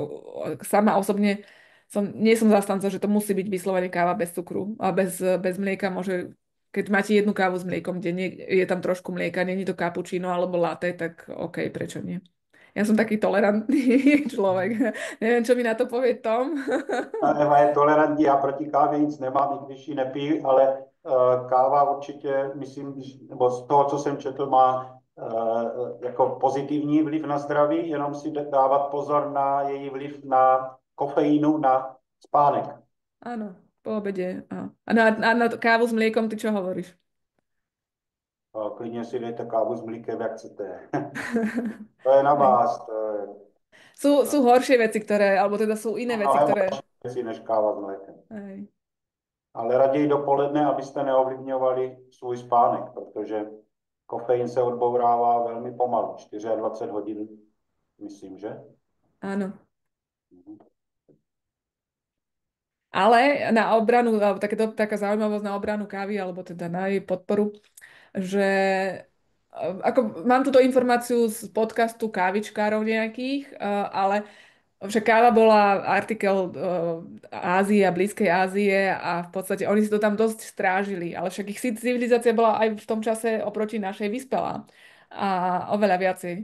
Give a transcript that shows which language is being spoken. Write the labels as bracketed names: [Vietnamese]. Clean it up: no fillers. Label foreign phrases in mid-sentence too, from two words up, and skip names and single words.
[Slovak] Sama osobne nie som zastanca, že to musí byť vyslovene káva bez cukru a bez mlieka môže, keď máte jednu kávu s mliekom, kde je tam trošku mlieka, nie je to cappuccino alebo latte, tak OK, prečo nie? Ja som taký tolerantný človek. Neviem, čo mi na to povie Tom. [Czech] Eva je tolerantní, já proti kávě nic nemám, i když ji nepiju, ale káva určitě, myslím, nebo z toho, co jsem četl, má jako pozitivní vliv na zdraví, jenom si dávat pozor na její vliv na kofeínu, na spánek. [Slovak] Áno, po obede. A na kávu s mliekom ty čo hovoríš? [Czech] Klidně si dejte kávu s mlíkem, jak chcete. To je na vás. To je [Slovak] Sú horšie veci, alebo teda sú iné veci, [Czech] mnohem [Slovak] ktoré... [Czech] horší věci než káva s mlékem. [Slovak] Hej. [Czech] Ale raději dopoledne, abyste neovlivňovali svůj spánek, protože kofeín se odbourává velmi pomalu, 24 hodin, myslím, že? [Slovak] Áno. Ale na obranu, alebo taká zaujímavosť na obranu kávy, alebo teda na jej podporu, že ako mám túto informáciu z podcastu kávičkárov nejakých, ale že káva bola artikel Ázie a Blízkej Ázie a v podstate oni si to tam dosť strážili, ale však ich civilizácia bola aj v tom čase oproti našej vyspelá a oveľa viacej.